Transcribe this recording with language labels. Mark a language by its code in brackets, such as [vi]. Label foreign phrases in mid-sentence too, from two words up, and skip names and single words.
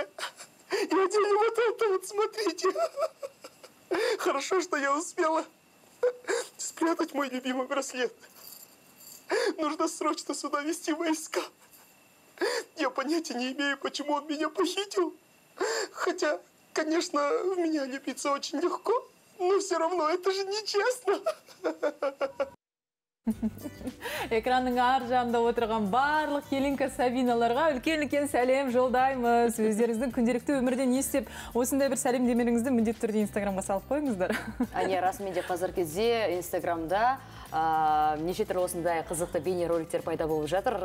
[ru] И одели вот это вот, смотрите. Хорошо, что я успела спрятать мой любимый браслет. Нужно срочно сюда вести войска. Я понятия не имею, почему он меня похитил. Хотя, конечно, в меня влюбиться очень легко, но все равно это же нечестно. [kk] Экранның ар жағында отырған барлық келінка Сабиналарға үлкен-үлкен сәлем жолдаймыз. Өздеріңіздің күнделікті өмірде не істеп, осындай бір сәлемдемелеріңізді міндетті түрде Инстаграмға салып қойыңыздар. Расымен де қазір кезде Инстаграмда неше түрлі осындай қызықты бейнероликтер пайда болып жатыр.